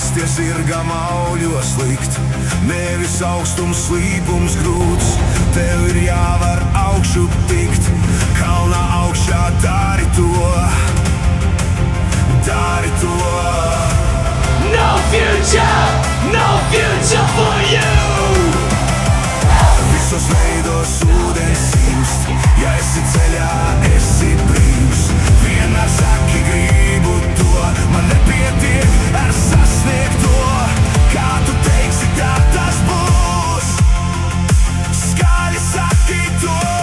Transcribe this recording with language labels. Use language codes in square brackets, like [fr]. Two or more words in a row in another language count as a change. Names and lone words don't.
[lv] zirgam auļos likt, nevis augstums, slīpums grūts. Tev ir jāvar augšu tikt, kalnā augšā dari to, dari to. [en] No future for you. [lv] Visos veidos ūdens simst, ja esi ceļā, esi brīvs. Vienmēr saki, gribu to, man nepietiek ar sasniegto. Kā tu teiksi, tā tas būs, skaļi saki to.